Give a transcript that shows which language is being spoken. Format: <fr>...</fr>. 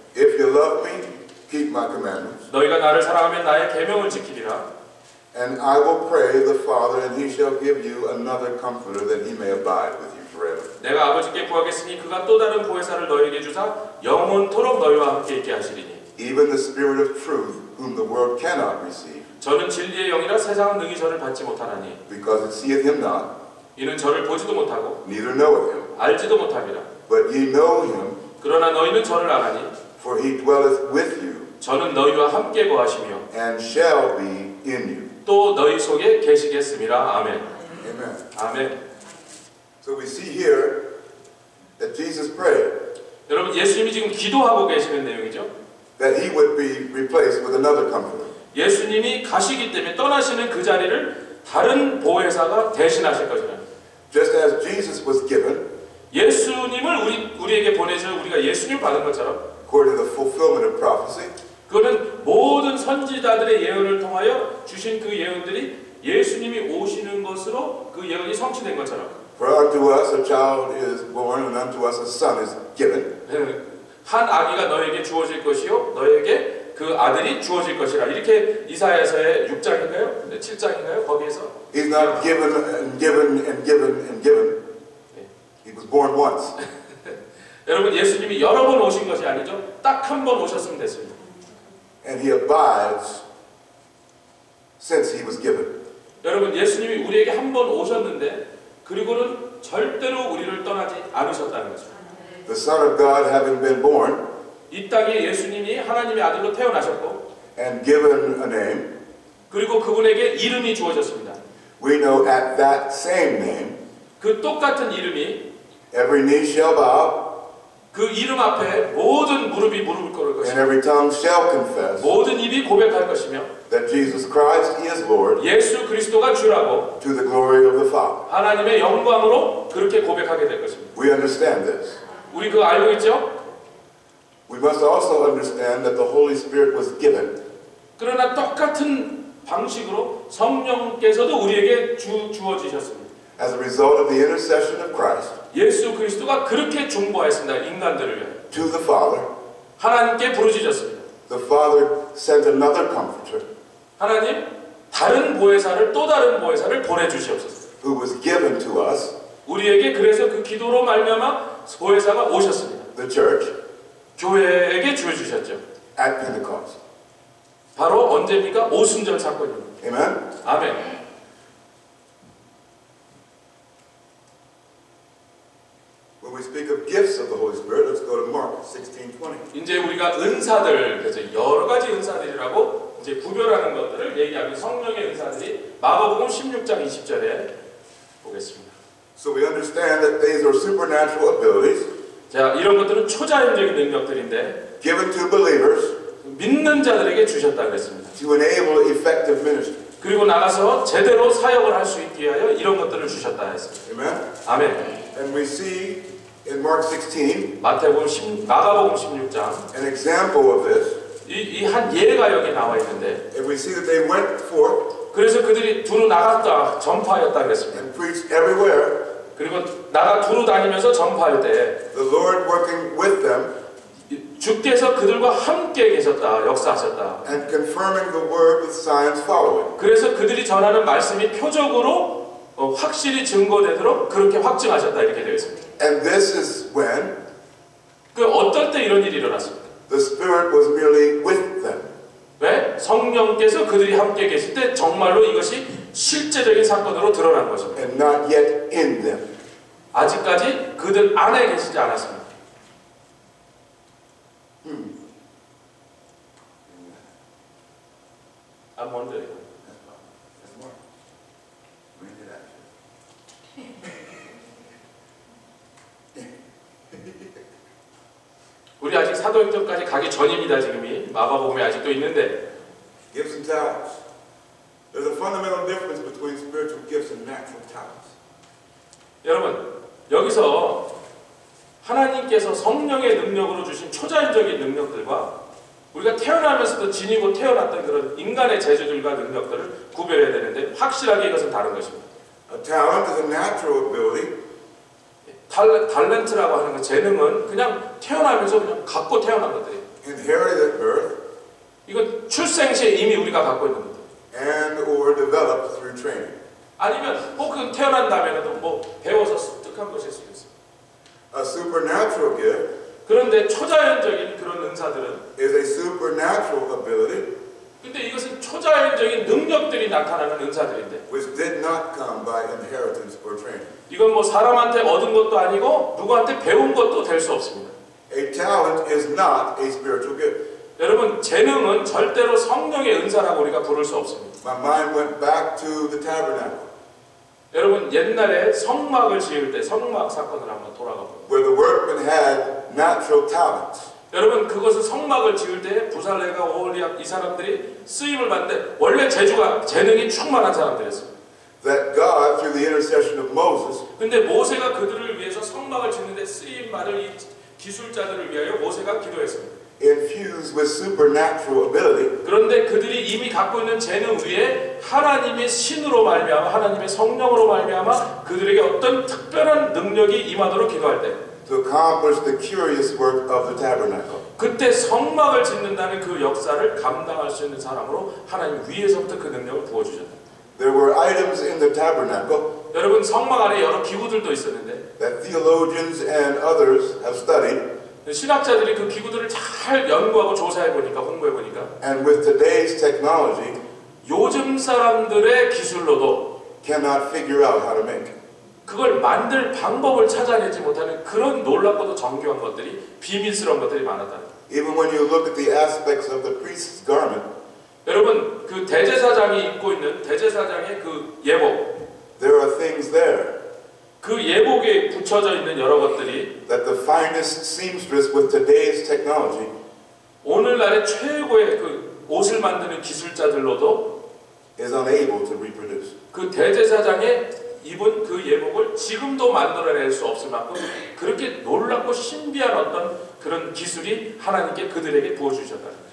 <en>If you love me, keep my commandments.</en> <ko>너희가 나를 사랑하면 나의 계명을 지키리라.</ko> <en>And I will pray the Father, and he shall give you another comforter that he may abide with you forever.</en> <ko>내가 아버지께 구하겠으니 그가 또 다른 보혜사를 너희에게 주사 영원토록 너희와 함께 있게 하시리니</ko> <en>Even the Spirit of truth, whom the world cannot receive,</en> <ko>저는 진리의 영이라 세상은 능히 저를 받지 못하나니</ko> <en>because it seeth him not,</en> <ko>이는 저를 보지도 못하고</ko> <en>neither knoweth him.</en> <ko>알지도 못함이라.</ko> <en>But ye know him,</en> <ko>그러나 너희는 저를 아나니</ko> <en>for he dwelleth with you,</en> <ko>저는 너희와 함께 거하시며</ko> <en>and shall be in you.</en> <ko>또 너희 속에 계시겠음이라. 아멘.</ko> <en>Amen.</en> <ko>아멘.</ko> <en>So we see here that Jesus prayed</en> <ko>여러분 예수님이 지금 기도하고 계시는 내용이죠.</ko> <en>that he would be replaced with another comforter.</en> <ko>예수님이 가시기 때문에 떠나시는 그 자리를 다른 보혜사가 대신하실 것이라.</ko> <en>Just as Jesus was given,</en> <ko>예수님을 우리에게 보내셔 우리가 예수님을 받은 것처럼</ko> <en>according to the fulfillment of prophecy,</en> <ko>그거는 모든 선지자들의 예언을 통하여 주신 그 예언들이 예수님이 오시는 것으로 그 예언이 성취된 것처럼</ko> <en>for unto us a child is born, and unto us a son is given.</en> <ko>한 아기가 너에게 주어질 것이요 너에게 그 아들이 주어질 것이라. 이렇게 이사야서의 6장인가요? 7장인가요? 거기에서</ko> <en>He's not given and given and given and given. He was born once.</en> <ko>여러분 예수님이 여러 번 오신 것이 아니죠. 딱 한 번 오셨으면 됐습니다.</ko> <en>And he abides since he was given.</en> <ko>여러분 예수님이 우리에게 한 번 오셨는데 그리고는 절대로 우리를 떠나지 않으셨다는 거죠.</ko> <en>The Son of God having been born</en> <ko>이 땅에 예수님이 하나님의 아들로 태어나셨고</ko> <en>and given a name,</en> <ko>그리고 그분에게 이름이 주어졌습니다.</ko> <en>we know at that same name</en> <ko>그 똑같은 이름이</ko> <en>every knee shall bow</en> <ko>그 이름 앞에 모든 무릎이 무릎을 꿇을</ko> <en>and</en> <ko>것이며</ko> <en>every tongue shall confess</en> <ko>모든 입이 고백할 것이며</ko> <en>that Jesus Christ is Lord,</en> <ko>예수 그리스도가 주라고</ko> <en>to the glory of the Father.</en> <ko>하나님의 영광으로 그렇게 고백하게 될 것입니다.</ko> <en>We understand this.</en> <ko>우리 그거 알고 있죠?</ko> <en>We must also understand that the Holy Spirit was given</en> <ko>그러나 똑같은 방식으로 성령께서도 우리에게 주어지셨습니다.</ko> <en>as a result of the intercession of Christ</en> <ko>예수 그리스도가 그렇게 중보하였습니다. 인간들을 위해</ko> <en>to the Father.</en> <ko>하나님께 부르짖었습니다.</ko> <en>The Father sent another comforter</en> <ko>하나님 다른 보혜사를 또 다른 보혜사를 보내주시옵소서.</ko> <en>who was given to us,</en> <ko>우리에게 그래서 그 기도로 말미암아 보혜사가 오셨습니다.</ko> <en>the church,</en> <ko>교회에게 주어주셨죠.</ko> <en>at Pentecost.</en> <ko>바로 언제입니까? 오순절 사건입니다.</ko> <en>Amen?</en> <ko>아멘.</ko> <en>When we speak of gifts of the Holy Spirit, let's go to Mark 16:20.</en> <ko>이제 우리가 은사들, 그래서 여러 가지 은사들이라고 이제 구별하는 것들을 얘기하고 성령의 은사들이 마가복음 16장 20절에 보겠습니다.</ko> <en>So we understand that these are supernatural abilities</en> <ko>자, 이런 것들은 초자연적인 능력들인데</ko> <en>given to believers</en> <ko>믿는 자들에게 주셨다 그랬습니다.</ko> <en>to enable effective ministry.</en> <ko>그리고 나가서 제대로 사역을 할 수 있게 하여 이런 것들을 주셨다 했습니다.</ko> <en>Amen?</en> <ko>아멘.</ko> <en>And we see in Mark 16</en> <ko>마가복음 16장</ko> <en>an example of this.</en> <ko>이 한 예가 여기 나와 있는데</ko> <en>And we see that they went forth</en> <ko>그래서 그들이 두루 나갔다 전파하였다 그랬습니다.</ko> <en>and preached everywhere,</en> <ko>그리고 두루 다니면서 전파할 때</ko> <en>the Lord working with them</en> <ko>주께서 그들과 함께 계셨다, 역사하셨다.</ko> <en>and confirming the word with signs following.</en> <ko>그래서 그들이 전하는 말씀이 표적으로 확실히 증거되도록 그렇게 확증하셨다 이렇게 되어 있습니다.</ko> <en>And this is when</en> <ko>그 어떨 때 이런 일이 일어났습니까?</ko> <en>the Spirit was merely with them.</en> <ko>왜? 성령께서 그들이 함께 계실 때 정말로 이것이 실제적인 사건으로 드러난 것입니다.</ko> <en>And not yet in them.</en> <ko>아직까지 그들 안에 계시지 않았습니다.</ko> <en>I'm wondering. That's Mark. When did I? 우리 아직 사도행전까지 가기 전입니다. 지금이 마가복음에 아직도 있는데 Gifts and talents. There's a fundamental difference between spiritual gifts and natural talents.</en> <ko>여러분 여기서 하나님께서 성령의 능력으로 주신 초자연적인 능력들과 우리가 태어나면서도 지니고 태어났던 그런 인간의 재주들과 능력들을 구별해야 되는데 확실하게 이것은 다른 것입니다.</ko> <en>A talent is a natural ability</en> <ko>달란트라고 하는 거, 재능은 그냥 태어나면서 그냥 갖고 태어난 것들이에요.</ko> <en>Inherited at birth</en> <ko>이건 출생 시에 이미 우리가 갖고 있는 것들.</ko> <en>and or developed through training.</en> <ko>아니면 혹은 태어난 다음에도 뭐 배워서 습득한 것일 수도 있어요.</ko> <en>A supernatural gift</en> <ko>그런데 초자연적인 그런 은사들은,</ko> <en>is a supernatural ability</en> <ko>근데 이것은 초자연적인 능력들이 나타나는 은사들인데,</ko> <en>which did not come by inheritance or training.</en> <ko>이건 뭐 사람한테 얻은 것도 아니고 누구한테 배운 것도 될 수 없습니다.</ko> <en>A talent is not a spiritual gift.</en> <ko>여러분, 재능은 절대로 성령의 은사라고 우리가 부를 수 없습니다.</ko> <en>My mind went back to the tabernacle,</en> <ko>여러분, 옛날에 성막을 지을 때 성막 사건을 한번 돌아가 보세요.</ko> <en>where the workmen had natural talents.</en> <ko>여러분, 그것은 성막을 지을 때 부살레가 오홀리압 이 사람들이 쓰임을 받는데 원래 재능이 충만한 사람들이었어요.</ko> <en>That God, through the intercession of Moses,</en> <ko>근데 모세가 그들을 위해서 성막을 짓는데 쓰임 받을 이 기술자들을 위하여 모세가 기도했습니다.</ko> <en>infused with supernatural ability,</en> <ko>그런데 그들이 이미 갖고 있는 재능 위에 하나님의 신으로 말미암아, 하나님의 성령으로 말미암아 그들에게 어떤 특별한 능력이 임하도록 기도할 때,</ko> <en>to accomplish the curious work of the tabernacle.</en> <ko>그때 성막을 짓는다는 그 역사를 감당할 수 있는 사람으로 하나님 위에서부터 그 능력을 부어주셨다.</ko> <en>There were items in the tabernacle</en> <ko>여러분, 성막 안에 여러 기구들도 있었는데</ko> <en>that theologians and others have studied,</en> <ko>신학자들이 그 기구들을 잘 연구하고 조사해 보니까, 공부해 보니까</ko> <en>and with today's technology</en> <ko>요즘 사람들의 기술로도</ko> <en>cannot figure out how to make.</en> <ko>그걸 만들 방법을 찾아내지 못하는 그런 놀랍고도 정교한 것들이, 비밀스러운 것들이 많았다.</ko> <en>Even when you look at the aspects of the priest's garment,</en> <ko>여러분, 그 대제사장이 입고 있는 대제사장의 그 예복,</ko> <en>there are things there</en> <ko>그 예복에 붙여져 있는 여러 것들이</ko> <en>that the finest seamstress with today's technology</en> <ko>오늘날의 최고의 그 옷을 만드는 기술자들로도</ko> <en>is unable to reproduce.</en> <ko>그 대제사장의 입은 그 예복을 지금도 만들어낼 수 없을 만큼 그렇게 놀랍고 신비한 어떤 그런 기술이 하나님께 그들에게 부어주셨다는 거죠.</ko>